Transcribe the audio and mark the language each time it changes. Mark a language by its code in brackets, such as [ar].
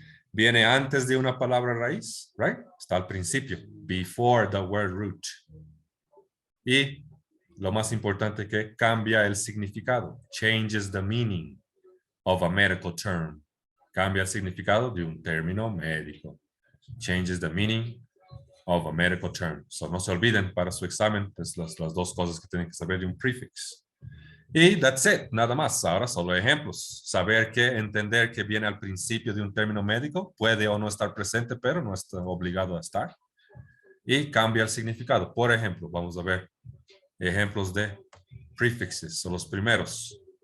[es] Viene antes de una palabra raíz, right? Está al principio, [en] before the word root. [es] Y lo más importante que cambia el significado, [en] changes the meaning of a medical term. [es] Cambia el significado de un término médico. [en] Changes the meaning of a medical term. [es] So no se olviden para su examen, pues las dos cosas que tienen que saber de un prefix. Y [en] that's it, [es] nada más. Ahora solo ejemplos. Saber entender que viene al principio de un término médico, puede o no estar presente, pero no está obligado a estar. Y cambia el significado. Por ejemplo, vamos a ver ejemplos de prefixes, son los primeros.